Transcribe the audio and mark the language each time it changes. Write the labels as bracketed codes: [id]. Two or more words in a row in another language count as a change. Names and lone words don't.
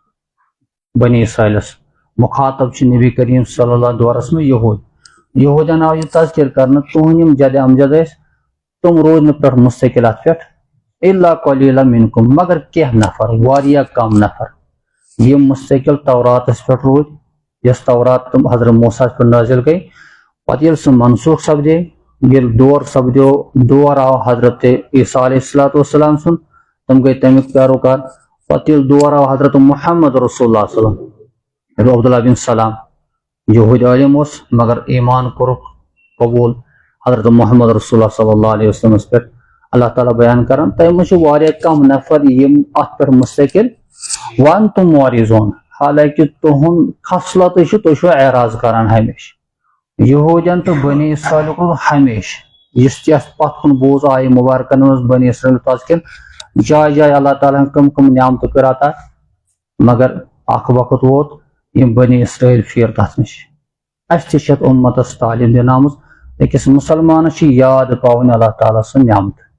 [ks] بنی اسرائیلس مخاطب چھِ نبی کریم [ar] صلی اللہ [ks] دورس منٛز یہودین آو یہ تذکر کرنہٕ تُہنٛدۍ یِم جدِ امجد ٲسۍ تِم روٗدۍ نہٕ پٮ۪ٹھ مستقل اتھ پٮ۪ٹھ [ar] الا قلیلا منکم [ks] مگر کینٛہہ نفر واریاہ کم نفر یِم مستقل توراتس پٮ۪ٹھ روٗدۍ یۄس تورات تِم حضرت موسیٰ ہس پٮ۪ٹھ نٲزِل گٔے پتہٕ ییٚلہِ سُہ منسوخ سپدے ییٚلہِ دور آو حضرت عیسیٰ [ar] علیہ الصلوۃ والسلام [ks] سُنٛد تِم گٔے تمیُک پیروکار پتہٕ ییٚلہِ دور آو حضرت محمد [ar] رسول اللہ صلی اللہ [ks] عبداللہ بن سلام یہوٗدۍ عٲلِم اوس مگر ایمان کوٚرُکھ قبوٗل حضرت محمد [ar] رسول اللہ صلی اللہ علیہ وسلمس [ks] پٮ۪ٹھ اللہ تعالیٰ بیان کران تۄہہِ منٛز چھِ واریاہ کم نفر یِم اتھ پٮ۪ٹھ مستقل [ar] وانتم معرضون [ks] حالانکہ تُہنٛد خصلتٕے چھُ تُہۍ چھِو اعراض کران ہمیشہ یہوٗدین تہٕ بنی اسرائیلُک ہمیشہ یُس تہِ اتھ پتھ کُن بوٗز آیہِ مُبارکن منٛز بنی اسرائیل تذکر جایہِ جایہِ اللہ تعالیٰ ہن کم کم نعمتہٕ کٔر عطا مگر اکھ وقت ووت یِم بنی اسرائیل پھیٖر تتھ نِش اسہِ تہِ چھِ اتھ اُمتس تعلیٖم دِنہٕ آمٕژ أکِس مُسلمانس چھِ یاد پاوٕنۍ اللہ تعالیٰ سٕنٛز نعمت